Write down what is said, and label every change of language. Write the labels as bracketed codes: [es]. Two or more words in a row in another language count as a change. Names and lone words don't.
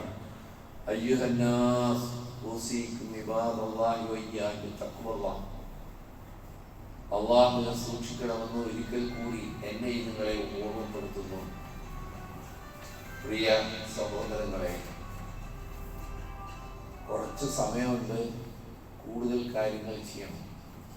[ar] أيها الناس أوصيكم عباد الله وإياكم بتقوى الله. [ml] അള്ളാഹുവിനെ സൂക്ഷിക്കണമെന്ന് ഒരിക്കൽ കൂടി എന്നെ നിങ്ങളെ ഓർമ്മപ്പെടുത്തുന്നു. പ്രിയ സഹോദരങ്ങളെ, കുറച്ച് സമയമുണ്ട്, കൂടുതൽ കാര്യങ്ങൾ ചെയ്യണം.